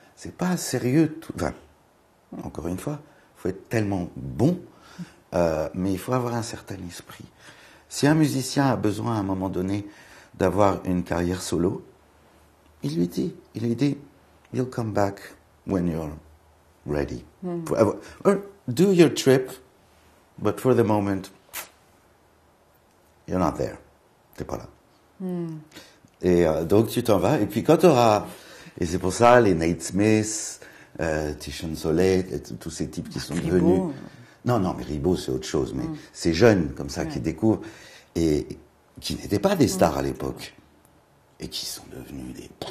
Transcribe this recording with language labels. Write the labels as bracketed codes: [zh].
[fr] C'est pas sérieux tout. Enfin, encore une fois, il faut être tellement bon, mais il faut avoir un certain esprit. Si un musicien a besoin à un moment donné d'avoir une carrière solo, il lui dit, [en] you'll come back when you're ready. Or do your trip, but for the moment, you're not there. [fr] T'es pas là. Et donc tu t'en vas, et puis quand tu auras... Et c'est pour ça, les Nate Smith, Tishon Soleil, tous ces types qui sont devenus... Non, mais Ribot, c'est autre chose, mais ces jeunes comme ça qui découvrent, et qui n'étaient pas des stars à l'époque, et qui sont devenus des...